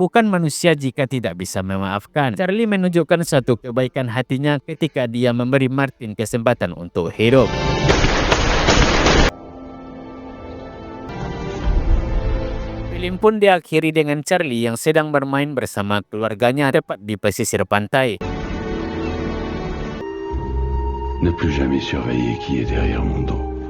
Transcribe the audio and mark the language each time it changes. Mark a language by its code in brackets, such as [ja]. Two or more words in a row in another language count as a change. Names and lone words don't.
[id] Bukan manusia jika tidak bisa memaafkan. Charlie menunjukkan satu kebaikan hatinya ketika dia memberi Martin kesempatan untuk hidup. Film pun diakhiri dengan Charlie yang sedang bermain bersama keluarganya tepat di pesisir pantai. [fr] Ne plus jamais surveiller qui est derrière mon dos.